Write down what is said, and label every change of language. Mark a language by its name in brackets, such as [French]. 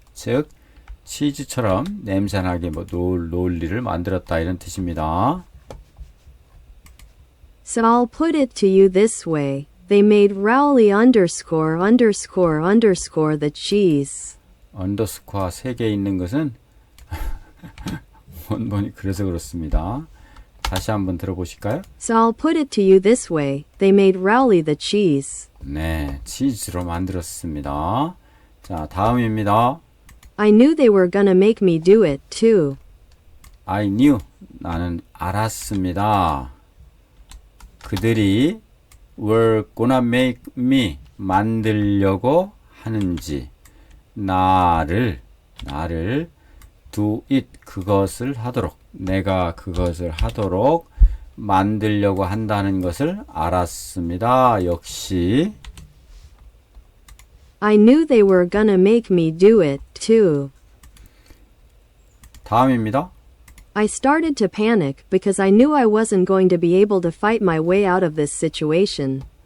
[Korean] 즉 치즈처럼 냄새나게 Rowley를 만들었다 이런 뜻입니다. [English] So I'll put it to you this way. They made Rowley underscore underscore underscore the cheese. [Korean] 언더스코어 3개 있는 것은 원본이 그래서 그렇습니다. 다시 한번 들어보실까요? [English] So I'll put it to you this way. They made Rowley the cheese. [Korean] 네, 치즈로 만들었습니다. 자, 다음입니다. [English] I knew they were gonna make me do it too. I knew, [Korean] 나는 알았습니다. 그들이 [English] were gonna make me, [Korean] 만들려고 하는지, 나를 [English] do it, [Korean] 그것을 하도록, 내가 그것을 하도록 만들려고 한다는 것을 알았습니다. 역시 [English] I knew they were gonna make me do it too. [Korean] 다음입니다. [English] I started to panic because I knew I wasn't going to be able to fight my way out of this situation.